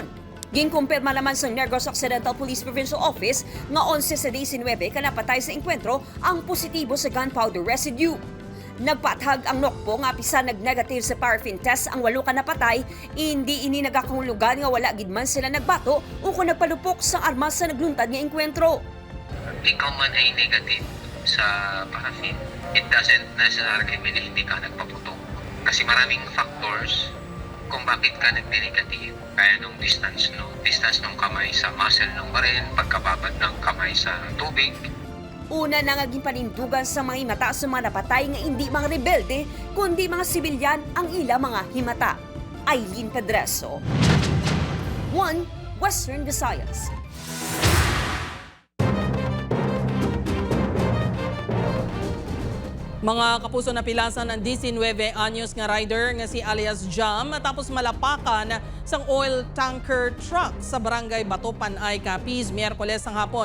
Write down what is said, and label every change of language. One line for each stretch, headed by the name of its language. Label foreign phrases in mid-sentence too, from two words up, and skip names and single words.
Hiligaynon: Ginkumpirma naman sa Negros Occidental Police Provincial Office nga 11 sa Day 19 kanapatay sa engkwentro ang positibo sa
English: gunpowder residue.
Hiligaynon: Nagpaathag ang NOCPO nga pisan nag-negative sa
English: paraffin test
Hiligaynon: ang 8 ka napatay, hindi ini nagakahulugan nga wala gid man sila nagbato o kung nagpalupok sa armas sa nagluntad nga engkwentro.
Filipino: Ikaw man ay negative sa paraffin,
English: it doesn't necessarily mean
Filipino: hindi ka nagpaputok. Kasi maraming factors kung bakit ka nag-negative. Kaya nung distance ng kamay sa muscle ng baril, pagkababad ng kamay sa tubig.
Hiligaynon: Una na naging panindugan sa mga himata sa mga napatay nga hindi mga rebelde, kundi mga sibilyan ang ila mga himata. Aileen Pedreso, 1 Western Visayas. Mga kapuso na pilasan ng 19 anyos nga rider nga si alias Jam matapos malapakan sang oil tanker truck sa barangay Bato, Panay, Capiz, Miyerkules ng hapon.